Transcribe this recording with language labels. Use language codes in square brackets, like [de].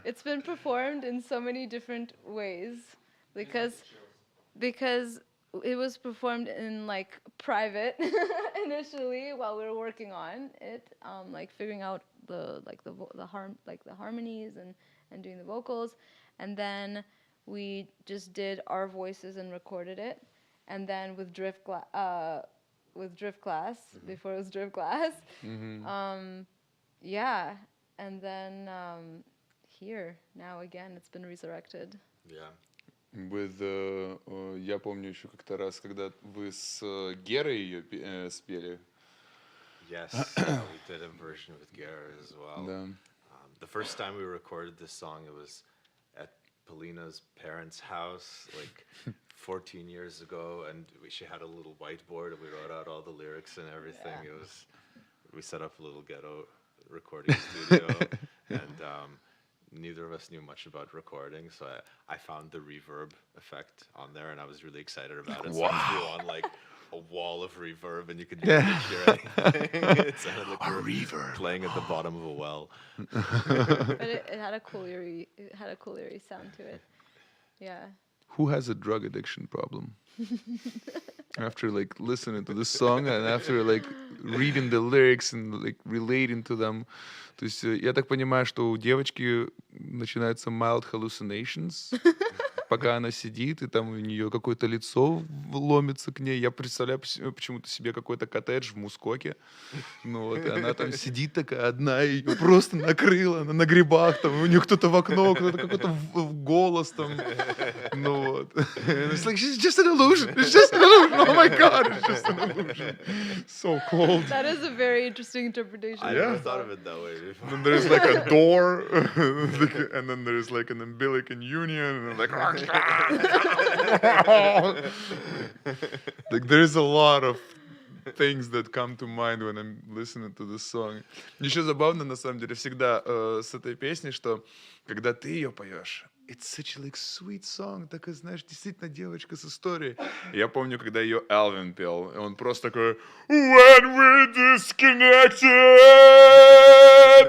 [en] It's been performed in so many different ways because it was performed in like private initially while we were working on it, like figuring out the harmonies and doing the vocals, and then we just did our voices and recorded it, and then with drift class before it was drift class. Yeah, and then here now again it's been resurrected. Yeah. [ru] Я помню еще как-то раз, когда вы с Герой ее спели. [en] Yes, we did a version with Garrett as well. [ru] Да. [en] The first time we recorded this song, it was at Polina's parents' house, like 14 years ago, and she had a little whiteboard, and we wrote out all the lyrics and everything. Yeah. We set up a little ghetto recording studio, and neither of us knew much about recording, so I found the reverb effect on there, and I was really excited about it. So I threw on like a wall of reverb, and you could barely hear anything. It sounded like we were playing at the bottom of a well. But it had a cool eerie sound to it. Yeah. Who has a drug addiction problem? After like listening to the song and after like reading the lyrics and like relating to them. [ru] То есть я так понимаю, что у девочки начинаются [en] mild hallucinations, [ru] пока она сидит, и там у нее какое-то лицо ломится к ней. Я представляю почему-то себе какой-то коттедж в Мускоке. Ну вот, и она там сидит такая одна, и ее просто накрыло, она на грибах, там, у нее кто-то в окно, кто-то какой-то голос там. Ну вот. [en] It's like, it's just an illusion. It's just an illusion. Oh my God, it's just an illusion. So cold. That is a very interesting interpretation. I never thought of it that way before. And then there's like a door, and then there's like an umbilical union, and like, like there's a lot of things that come to mind when I'm listening to this song. [ru] Еще забавно, на самом деле, всегда с этой песней, что когда ты ее поешь, [en] it's such a like sweet song, [ru] такая, знаешь, действительно девочка с историей. Я помню, когда ее Элвин пел, и он просто такой [en] When we disconnected!